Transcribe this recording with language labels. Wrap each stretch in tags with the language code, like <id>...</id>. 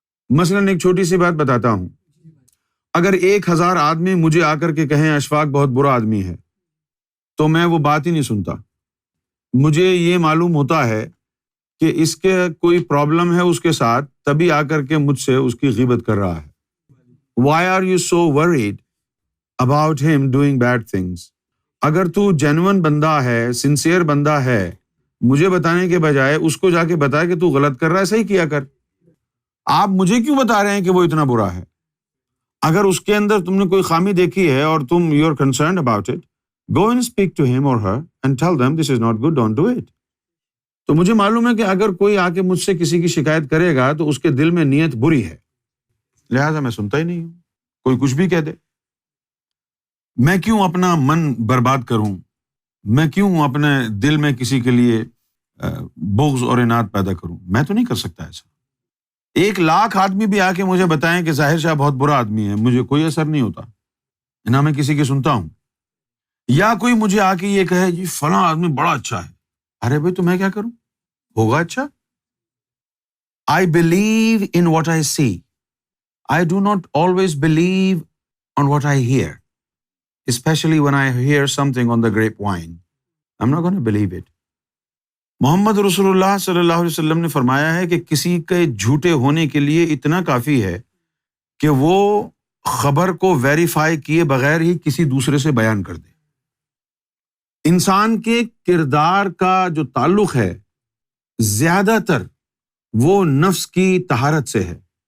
<ur>مثلاً ایک چھوٹی سی بات بتاتا ہوں، اگر 1000 آدمی مجھے آ کر کے کہیں اشفاق بہت برا آدمی ہے تو میں وہ بات ہی نہیں سنتا، مجھے یہ معلوم ہوتا ہے کہ اس کے کوئی پرابلم ہے اس کے ساتھ، تبھی آ کر کے مجھ سے اس کی غیبت کر رہا ہے.</ur> <en>Why are you so worried about him doing bad things?</en> <ur>اگر تو جینون بندہ ہے، سنسیئر بندہ ہے، مجھے بتانے کے بجائے اس کو جا کے بتا کہ تو غلط کر رہا ہے، صحیح کیا کر. آپ مجھے کیوں بتا رہے ہیں کہ وہ اتنا برا ہے؟ اگر اس کے اندر تم نے کوئی خامی دیکھی ہے اور تم</ur> <en>You are concerned about it, go and speak to him or her and tell them this is not good, don't do it.</en> <ur>تو مجھے معلوم ہے کہ اگر کوئی آ کے مجھ سے کسی کی شکایت کرے گا تو اس کے دل میں نیت بری ہے، لہٰذا میں سنتا ہی نہیں ہوں. کوئی کچھ بھی کہہ دے، میں کیوں اپنا من برباد کروں؟ میں کیوں اپنے دل میں کسی کے لیے بغض اور اناد پیدا کروں؟ میں تو نہیں کر سکتا ایسا. 1,00,000 آدمی بھی آ کے مجھے بتائیں کہ ظاہر شاہ بہت برا آدمی ہے، مجھے کوئی اثر نہیں ہوتا، نہ میں کسی کی سنتا ہوں. یا کوئی مجھے آ کے یہ کہے جی فلاں آدمی بڑا اچھا ہے، ارے بھائی تو میں کیا کروں؟ ہوگا اچھا.</ur> <en>I believe in what I see. I do not always believe on what I hear, especially when I hear something on the grapevine. I'm not going to believe it.</en> <ur>محمد رسول اللہ صلی اللہ علیہ وسلم نے فرمایا ہے کہ کسی کے جھوٹے ہونے کے لیے اتنا کافی ہے کہ وہ خبر کو ویریفائی کیے بغیر ہی کسی دوسرے سے بیان کر دے. انسان کے کردار کا جو تعلق ہے زیادہ تر وہ نفس کی طہارت سے ہے.</ur>